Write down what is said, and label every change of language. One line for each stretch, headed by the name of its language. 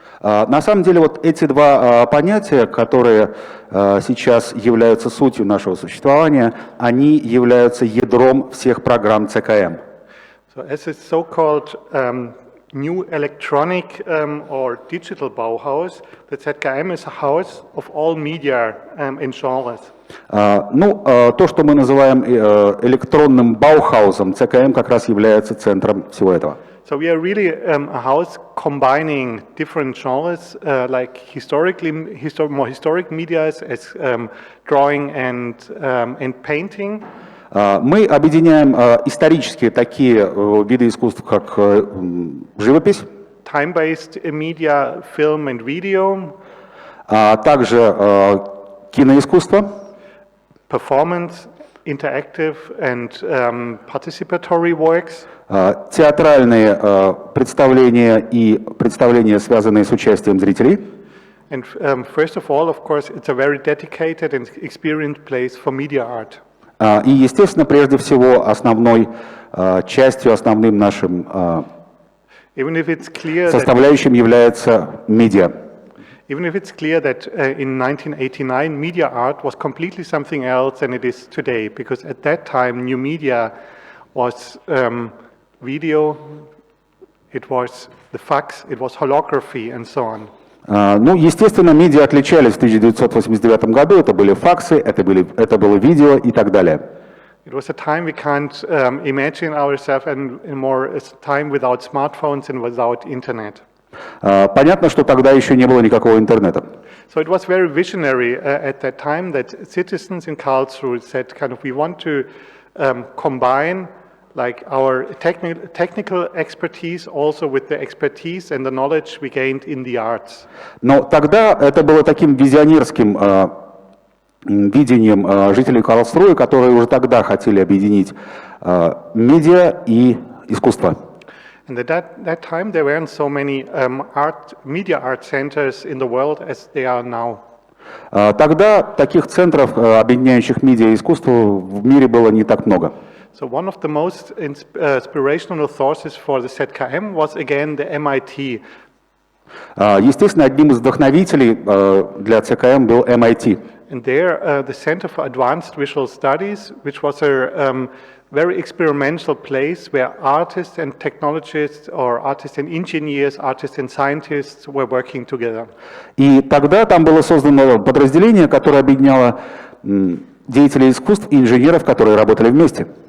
Russian: На самом деле вот эти два понятия, которые сейчас являются сутью нашего существования, они являются ядром всех программ ЦКМ.
English: So as a so-called new electronic or digital Bauhaus, the ZKM is a house of all media and genres.
Russian: То, что мы называем электронным Баухаусом, ЦКМ как раз является центром всего этого.
English: So we are really a house combining different genres, like more historic media as drawing and painting.
Russian: Мы объединяем исторические такие виды искусств, как живопись,
English: time-based media, film and video,
Russian: также киноискусство,
English: performance, interactive and participatory works,
Russian: театральные представления и представления, связанные с участием зрителей.
English: And first of all, of course, it's a very dedicated and experienced place for media art.
Russian: И, естественно, прежде всего, основной частью, основным нашим
English: Even if it's clear
Russian: составляющим является медиа.
English: Even if it's clear that in 1989 media art was completely something else than it is today, because at that time new media was video, it was the fax, it was holography and so on.
Russian: Ну, естественно, медиа отличались в 1989 году, это были факсы, это было видео и так далее.
English: It was a time we can't imagine ourselves anymore as a time without smartphones and without internet.
Russian: Понятно, что тогда еще не было никакого интернета.
English: So it was very visionary at that time that citizens in Karlsruhe said kind of we want to combine like our technical expertise also with the expertise and the knowledge we gained in the arts.
Russian: Но тогда это было таким визионерским видением жителей Карлсруэ, которые уже тогда хотели объединить медиа и искусство.
English: And at that time there weren't so many media art centers in the world as they are now.
Russian: Тогда таких центров, объединяющих медиа и искусство, в мире было не так много.
English: So one of the most inspirational sources for the ZKM was again the MIT.
Russian: Естественно, одним из вдохновителей для ЦКМ был MIT.
English: And there, the Center for Advanced Visual Studies, which was a very experimental place where artists and technologists, or artists and engineers, artists and scientists were working together.
Russian: И тогда там было создано подразделение, которое объединяло деятелей искусств и инженеров, которые работали вместе.